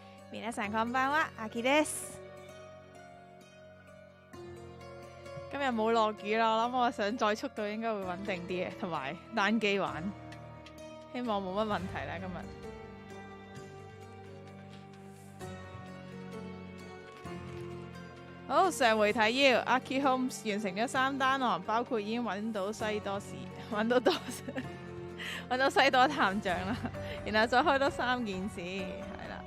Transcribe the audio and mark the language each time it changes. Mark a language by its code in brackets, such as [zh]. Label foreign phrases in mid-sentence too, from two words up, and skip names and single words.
[ja] 皆さんこんばんは，阿基です。 [yue] 今日冇落雨啦，我諗我上載速度應該會穩定啲嘅，同埋單機玩，希望冇乜問題啦今日。好，上回睇要阿 Sherlock Holmes 完成咗3單案，包括已經揾到西多士，揾到西多探長啦，然後再開多3件事，係啦。